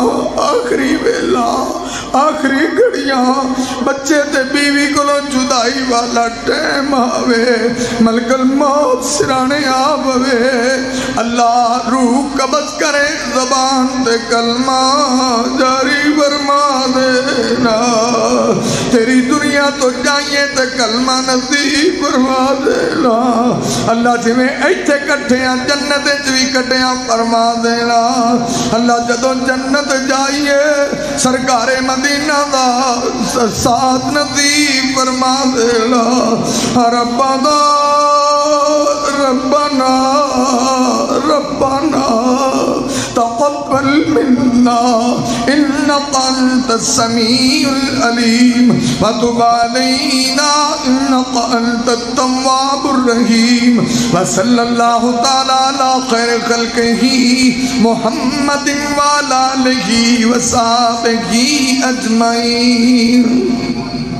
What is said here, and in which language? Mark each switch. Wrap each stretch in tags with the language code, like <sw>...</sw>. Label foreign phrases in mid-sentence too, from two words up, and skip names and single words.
<pa>آخری ویلا آخری گھڑیاں بچے تے بیوی کولو جدائی والا ٹیم آوے ملک الموت سرانے آوے اللہ روح قبض کرے زبان تے کلمہ جاری فرما دینا تیری دنیا تو جائیے تے کلمہ نصیب فرما دینا اللہ جویں ایتھے کٹھیاں جنت بھی کٹھیاں فرما دینا اللہ جدوں جنت جائیے سرکار مدینہ دا ساتھ نصیب فرما دینا ربنا</pa> <ar>ربنا ربنا تقبل منا انك انت السميع العليم وتب علينا انك انت التواب الرحيم وصلى الله تعالى على خير خلقه محمد وعلى آله وصحبه اجمعين</ar>